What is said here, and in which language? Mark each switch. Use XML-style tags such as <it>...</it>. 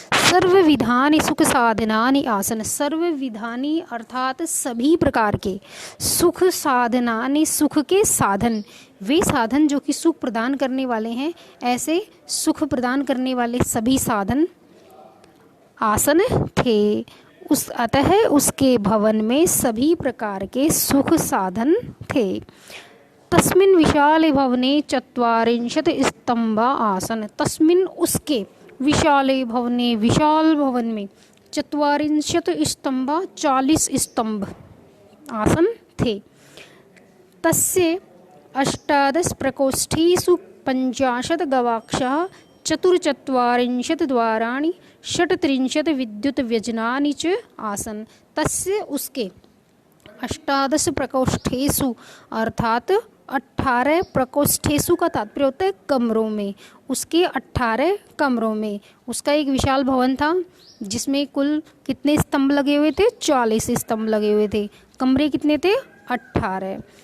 <sa>सर्व विधानि सुख साधनानि आसन।</sa> <hi>सर्व विधानि अर्थात सभी प्रकार के, सुख साधनानि सुख के साधन, वे साधन जो कि सुख प्रदान करने वाले हैं, ऐसे सुख प्रदान करने वाले सभी साधन आसन थे। अतः उसके भवन में सभी प्रकार के सुख साधन थे।</hi> <sa>तस्मिन् विशाले भवने चत्वारिंशत् स्तंभा आसन। तस्मिन्</sa> <hi>उसके</hi> <sa>विशाले भवने,</sa> <hi>विशाल भवन में</hi> <sa>चत्वारिंशत् स्तंभा</sa> <hi>40 स्तंभ आसन थे।</hi> <sa>तस्य अष्टादश प्रकोष्ठेषु 50 गवाक्षाः चतुर्चत्वारिंशत् द्वाराणि 36 विद्युत व्यजनानि च आसन। तस्य</sa> <hi>उसके</hi> <sa>अष्टादश प्रकोष्ठेषु</sa> <hi>अर्थात 18 प्रकोष्ठेषु का तात्पर्य होता है कमरों में। उसके 18 कमरों में उसका एक विशाल भवन था जिसमें कुल कितने स्तंभ लगे हुए थे? 40 स्तंभ लगे हुए थे। कमरे कितने थे? 18।</hi>